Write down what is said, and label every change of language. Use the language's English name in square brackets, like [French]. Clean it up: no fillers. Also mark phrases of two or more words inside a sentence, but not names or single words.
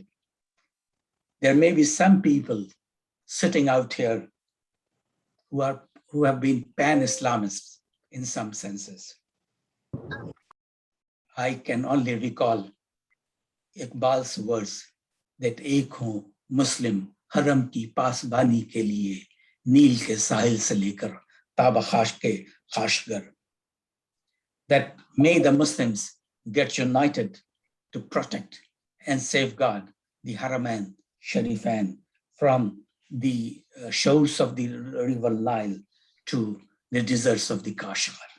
[English] There may be some people sitting out here who have been pan-Islamists in some senses. I can only recall Iqbal's words that [Urdu] ایک ہوں مسلم حرم کی پاسبانی کے لیے نیل کے ساحل سے لے کر تا بخاک کے کاشغر. [English] That may the Muslims get united to protect and safeguard the Haramain Sharifain from the shores of the river Nile to the deserts of the Kashgar.